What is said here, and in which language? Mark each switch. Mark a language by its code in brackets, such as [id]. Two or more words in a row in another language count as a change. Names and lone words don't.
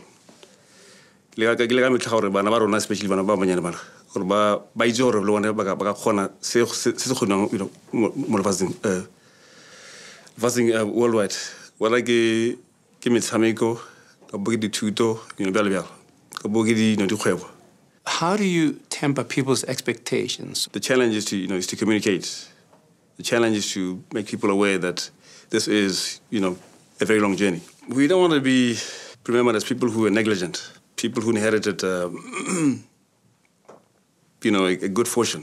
[tn] Ke ile ka metlha gore bana ba rona especially bana ba banyane bana gore ba itse gore le bone ba ka kgona se se kgonang mo lefatsheng worldwide. [nso] Wala ke metshameko ka bo ke dithuto bjalo ka bo ke dikgwebo. [en] How do you temper people's expectations? The challenge is to communicate. The challenge is to make people aware that this is, a very long journey. We don't want to be remembered as people who are negligent, people who inherited, a good fortune.